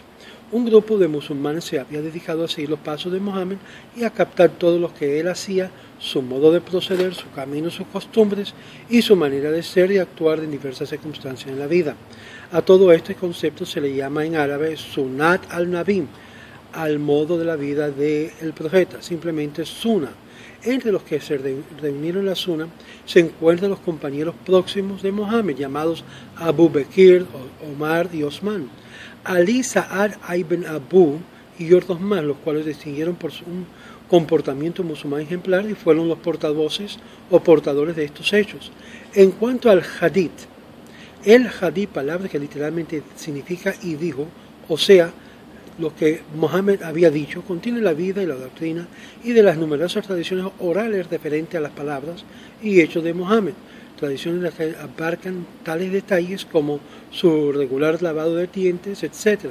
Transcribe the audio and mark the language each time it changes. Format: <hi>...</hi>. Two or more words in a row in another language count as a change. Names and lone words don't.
<es>Un grupo de musulmanes se había dedicado a seguir los pasos de Mohammed y a captar todo lo que él hacía, su modo de proceder, su camino, sus costumbres y su manera de ser y actuar en diversas circunstancias en la vida. A todo este concepto se le llama en árabe</es> <ar>Sunnat al-Nabi,</ar> <es>al modo de la vida del profeta, simplemente Sunnah. Entre los que se reunieron en la Sunnah se encuentran los compañeros próximos de Mohammed, llamados Abu Bakr, Omar y Osman, Ali Sa'ad ibn Abu y otros más, los cuales distinguieron por un comportamiento musulmán ejemplar y fueron los portavoces o portadores de estos hechos. En cuanto al Hadith, el Hadith, palabra que literalmente significa y dijo, o sea, lo que Mohammed había dicho, contiene la vida y la doctrina y de las numerosas tradiciones orales referentes a las palabras y hechos de Mohammed, tradiciones que abarcan tales detalles como su regular lavado de dientes, etc.</es>